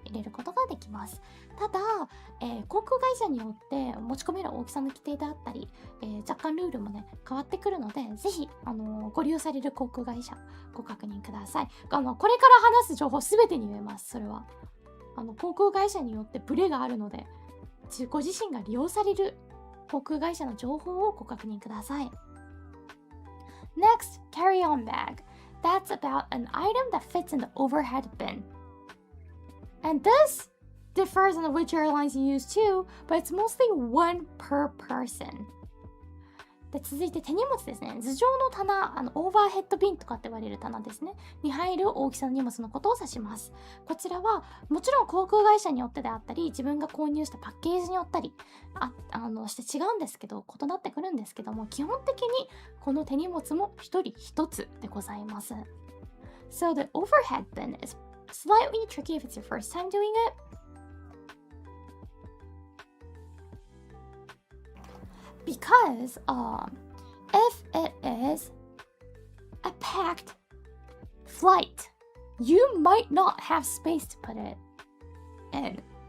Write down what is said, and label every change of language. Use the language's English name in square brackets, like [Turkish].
[Japanese] 入れることができます。ただ、航空会社によって持ち込める大きさの規定であったり、若干ルールもね変わってくるので、ぜひご利用される航空会社ご確認ください。これから話す情報すべてに言えます。それは航空会社によってブレがあるので、ご自身が利用される航空会社の情報をご確認ください。 [English] Next, carry-on bag. That's about an item that fits in the overhead bin. And this differs on which airlines you use too, but it's mostly 1 per person. [Japanese] で、続いて手荷物ですね。頭上の棚、オーバーヘッドビンとかって言われる棚ですね。に入る大きさの荷物のことを指します。こちらはもちろん航空会社によってであったり、自分が購入したパッケージによったりして違うんですけど、異なってくるんですけども、基本的にこの手荷物も一人一つでございます。 [English] So the overhead bin is slightly tricky if it's your first time doing it. Because if it is a packed flight, you might not have space to put it in.